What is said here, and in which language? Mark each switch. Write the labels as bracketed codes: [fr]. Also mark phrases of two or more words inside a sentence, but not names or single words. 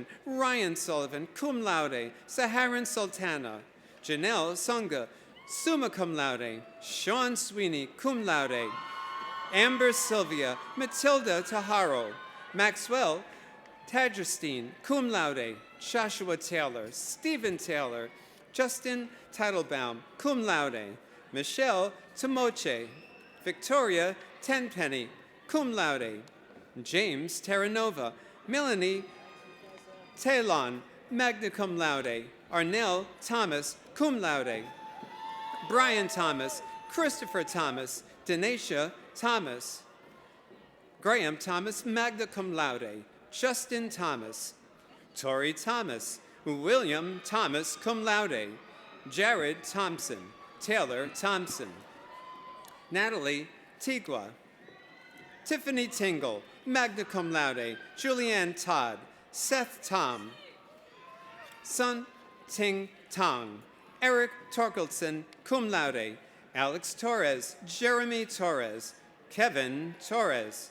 [en] Ryan Sullivan, [la] cum laude. Saharan Sultana. [en] Janelle Sunga, [la] summa cum laude. [en] Sean Sweeney, [la] cum laude. [en] Amber Sylvia. Matilda Taharo. Maxwell Tadgerstein, [la] cum laude. [en] Joshua Taylor. Stephen Taylor. Justin Teitelbaum, [la] cum laude. [en] Michelle Tomoche. Victoria Tenpenny, [la] cum laude. [en] James Terranova. Melanie Talon, [la] magna cum laude. [en] Arnell Thomas, [la] cum laude. [en] Brian Thomas. Christopher Thomas. Denacia Thomas. Graham Thomas, [la] magna cum laude. [en] Justin Thomas. Tori Thomas. William Thomas, [la] cum laude. [en] Jared Thompson. Taylor Thompson. Natalie Tigua. Tiffany Tingle, [la] magna cum laude. [en] Julianne Todd. Seth Tom. Sun Ting Tong. Eric Torkelson, [la] cum laude. [en] Alex Torres. Jeremy Torres. Kevin Torres.